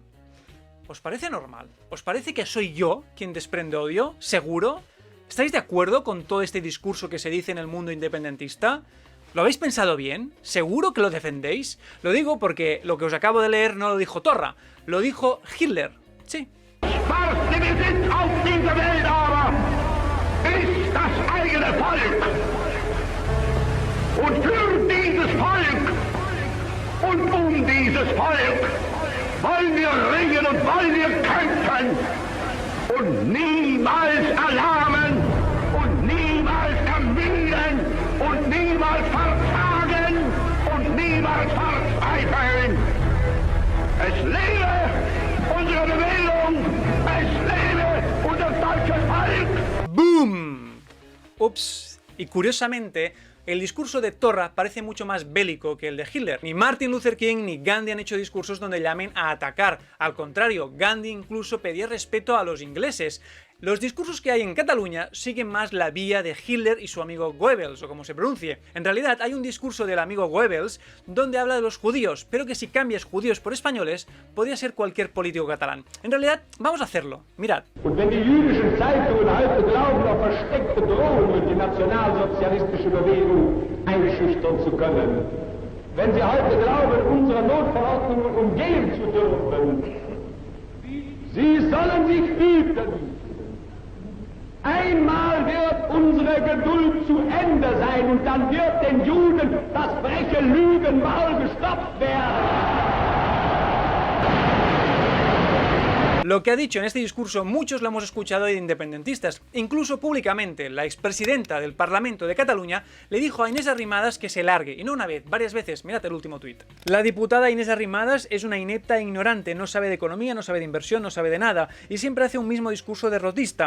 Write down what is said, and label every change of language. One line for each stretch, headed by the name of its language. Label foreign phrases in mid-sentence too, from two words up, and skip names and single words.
Spanish: ¿Os parece normal? ¿Os parece que soy yo quien desprende odio? ¿Seguro? ¿Estáis de acuerdo con todo este discurso que se dice en el mundo independentista? ¿Lo habéis pensado bien? ¿Seguro que lo defendéis? Lo digo porque lo que os acabo de leer no lo dijo Torra, lo dijo Hitler. Sí.
German: Schwarze Besitz auf dieser Welt aber ist das eigene Volk. Und für dieses Volk und dieses Volk wollen wir ringen und wollen wir kämpfen und niemals erlahmen und niemals ermüden und niemals verzagen und niemals verzweifeln. Es lebe unsere Bewegung, es lebe unser deutsches Volk.
Spanish: ¡Boom! Ups. Y curiosamente, el discurso de Torra parece mucho más bélico que el de Hitler. Ni Martin Luther King ni Gandhi han hecho discursos donde llamen a atacar. Al contrario, Gandhi incluso pedía respeto a los ingleses. Los discursos que hay en Cataluña siguen más la vía de Hitler y su amigo Goebbels, o como se pronuncie. En realidad hay un discurso del amigo Goebbels donde habla de los judíos, pero que si cambias judíos por españoles, podría ser cualquier político catalán. En realidad, vamos a hacerlo. Mirad.
German: Und wenn die jüdischen Zeitungen heute glauben, auf versteckte Drohungen durch die nationalsozialistische Bewegung einschüchtern zu können, wenn sie heute glauben, unsere Notverordnungen umgehen zu dürfen, sie sollen sich hüten. Einmal wird unsere Geduld zu Ende sein und dann wird den Juden das freche Lügen mal gestoppt werden.
Spanish: Lo que ha dicho en este discurso muchos lo hemos escuchado de independentistas, incluso públicamente. La expresidenta del Parlamento de Cataluña le dijo a Inés Arrimadas que se largue, y no una vez, varias veces. Mirad el último tuit. La diputada Inés Arrimadas es una inepta e ignorante, no sabe de economía, no sabe de inversión, no sabe de nada, y siempre hace un mismo discurso derrotista.